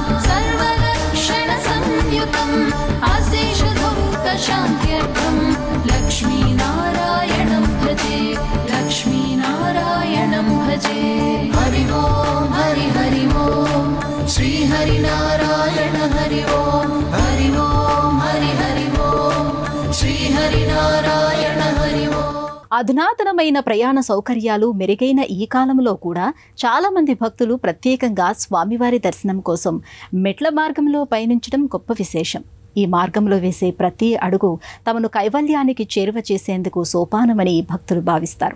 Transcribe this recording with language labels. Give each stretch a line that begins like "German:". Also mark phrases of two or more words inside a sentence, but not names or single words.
Sanskrit: सर्वलक्षणसंयुतम् अशेष दुःखशान्त्यर्थं लक्ष्मीनारायणं भजे लक्ष्मीनारायणं भजे हरि ओं हरि हरि ओं श्री हरि नारायण हरि ओम हरि ओम हरि हरि ओम श्री हरि नारायण हरि ओम.
Telugu: అధునాతనమైన ప్రయాణ సౌకర్యాలు మెరుగైన ఈ కాలంలో కూడా చాలా మంది భక్తులు ప్రత్యేకంగా స్వామివారి దర్శనం కోసం మెట్ల మార్గంలో పయనించడం గొప్ప విశేషం. ఈ మార్గంలో వేసే ప్రతి అడుగు తమను కైవల్యానికి చేరువ చేసేందుకు సోపానమని భక్తులు భావిస్తారు.